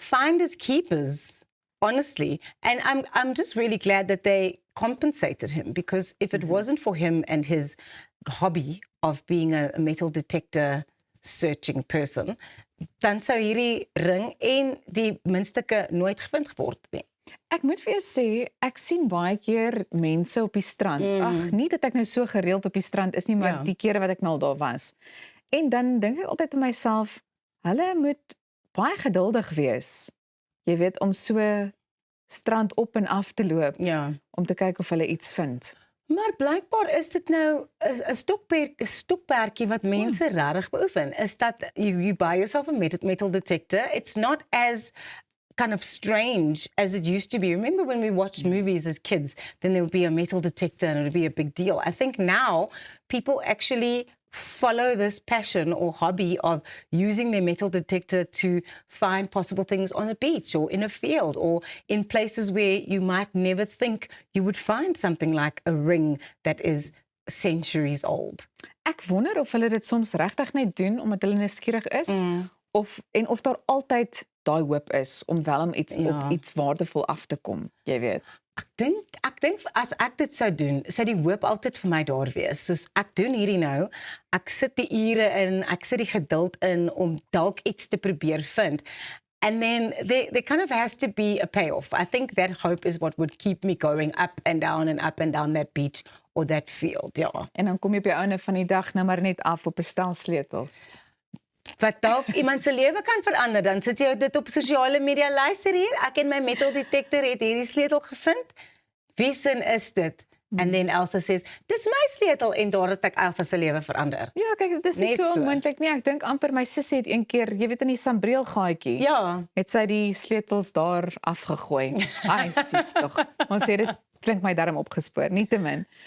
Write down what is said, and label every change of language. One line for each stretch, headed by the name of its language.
English: Finders keepers, honestly. And I'm just really glad that they compensated him, because if it wasn't for him and his hobby of being a metal detector searching person,
Afrikaans: dan sou hierdie ring en die muntstukke nooit gevind geword nie. Ek moet vir jou sê, ek sien baie keer mense op die strand. Ag, nie dat ek nou so gereeld op die strand is nie, maar Ja. die kere wat ek nou al daar was. En dan dink ek altyd aan myself, hulle moet baie geduldig wees. Jy weet, om so strand op en af te loop, Ja. om te kyk of hulle iets vind. Maar blykbaar is dit nou 'n stokperdjie wat mense regtig beoefen. Is dat
English: you buy yourself a metal detector. It's not as kind of strange as it used to be. Remember when we watched movies as kids, then there would be a metal detector and it would be a big deal. I think now people actually follow this passion or hobby of using their metal detector to find possible things on a beach or in a field or in places where you might never think you would find something like a ring that is centuries old.
Afrikaans: Ek wonder of hulle dit soms regtig net doen omdat hulle nuuskierig is, of daar altyd daai hoop is om wel om iets op iets waardevol af te kom, jy weet. Ek dink as ek dit sou doen, sou die hoop altyd vir my daar wees. Soos ek doen hierdie nou, ek sit die ure in, ek sit die geduld in om dalk iets te probeer vind.
English: And then there kind of has to be a payoff. I think that hope is what would keep me going up and down that beach or that field, ja.
Afrikaans: En dan kom jy op die einde van die dag nou maar net af op 'n stel sleutels. Wat dalk iemand se lewe kan verander, dan sit jy dit op sosiale media, luister hier, ek en my metal detector het hierdie sleutel gevind. Wie sin is dit?
English: And then Elsa says,
Afrikaans: dis my sleutel en daar het ek Elsa se lewe verander. Ja, kyk, dit is nie Net so so. onmoontlik nie. Ek dink amper my sussie het een keer, jy weet in die sambreelgaatjie, Ja, het sy die sleutels daar afgegooi. Ai, sis tog. Ons het dit klink my darm opgespoor, nietemin.